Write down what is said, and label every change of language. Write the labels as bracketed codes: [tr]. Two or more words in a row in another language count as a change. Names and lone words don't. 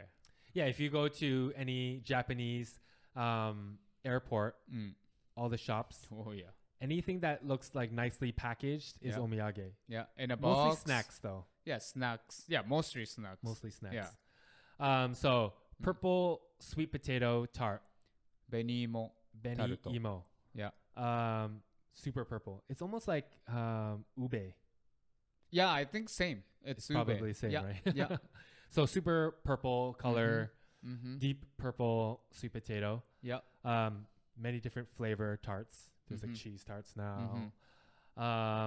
[en] Yeah, if you go to any Japanese airport, all the shops, anything that looks like nicely packaged is omiyage. Yeah, in a box. Mostly snacks, though. Yeah, snacks. Yeah, mostly snacks. Mostly snacks. Yeah. So purple sweet potato tart. Beni-imo. Beni-imo. Yeah. Super purple. It's almost like ube. Yeah, I think same. It's probably same, right? Yeah. So super purple color, deep purple sweet potato. Yeah. Many different flavor tarts. There's like cheese tarts now.